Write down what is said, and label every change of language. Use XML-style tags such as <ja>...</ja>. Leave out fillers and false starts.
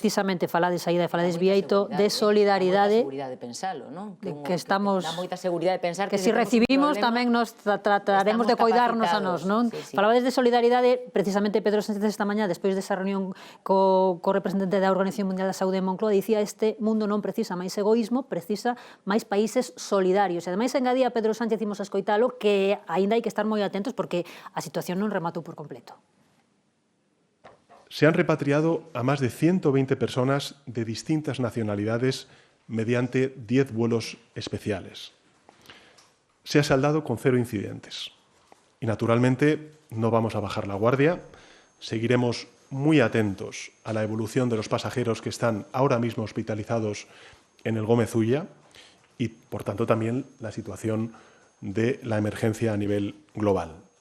<gl>Precisamente falades aí, falades Bieito, de solidaridade. Dá moita seguridade pensalo, non? Que estamos... Dá moita seguridade pensar que se recibimos tamén nos trataremos de coidarnos a nós, non? Falabades de solidaridade, precisamente Pedro Sánchez esta mañá, despois desa reunión co representante da Organización Mundial da Saúde en Moncloa, dicía este mundo non precisa máis egoísmo, precisa máis países solidarios. E ademais engadía Pedro Sánchez, imos a escoitalo, que aínda hai que estar moi atentos porque a situación non rematou por completo.</gl> <es>Se han repatriado a más de 120 personas de distintas nacionalidades mediante 10 vuelos especiales. Se ha saldado con 0 incidentes. Y, naturalmente, no vamos a bajar la guardia. Seguiremos muy atentos a la evolución de los pasajeros que están ahora mismo hospitalizados en el Gómez Ulla y, por tanto, también la situación de la emergencia a nivel global.</es>